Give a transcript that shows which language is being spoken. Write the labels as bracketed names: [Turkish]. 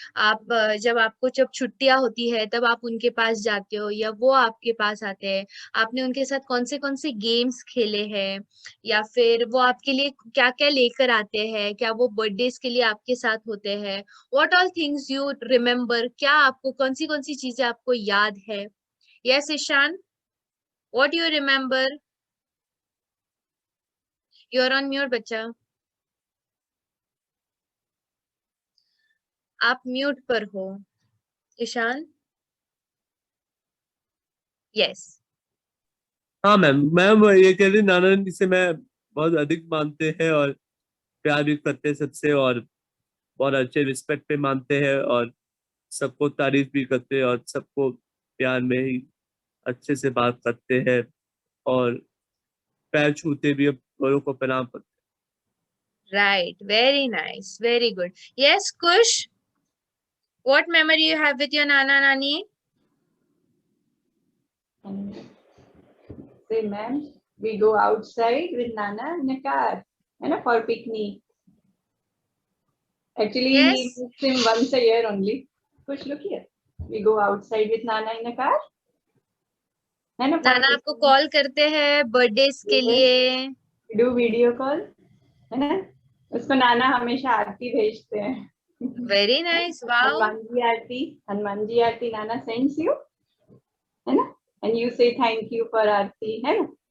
[Hindi] आप जब छुट्टियां होती है तब आप उनके पास जाते हो या वो आपके पास आते हैं? आपने उनके साथ कौन से गेम्स खेले हैं या फिर वो आपके लिए क्या क्या लेकर आते हैं? क्या वो बर्थडेज के लिए आपके साथ होते हैं? [English] What all things you remember? [Hindi] क्या आपको कौन सी चीजें आपको याद है? [English] Yes Ishaan, what do you remember? You're on mute, बच्चा. [Hindi] आप म्यूट पर हो. ईशान. [English] Yes. [Hindi] हाँ मैम ये कह रही नाना नानी से मैं बहुत अधिक मानते हैं और प्यार भी करते हैं सबसे और बहुत अच्छे रिस्पेक्ट पे मानते हैं और सबको तारीफ भी करते हैं और सबको प्यार में ही अच्छे से बात करते हैं और पैर छूते भी बड़ों को प्रणाम करते हैं. [English] Right. Very nice. Very good. Yes, Kush. What memory you have with your nana nani? Say, ma'am, we go outside with Nana in a car, for picnic. Actually, Yes. he visits him once a year only. Kush, look here. We go outside with Nana in a car. [Hindi] नाना आपको call करते हैं birthdays के लिए. [English] Do video call, [Hindi] है ना? उसको नाना हमेशा आरती भेजते हैं. [English] Very nice. Wow. Hanuman ji आरती नाना sends you, [Hindi] है ना? [English] And you say thank you for Aarti, है ना?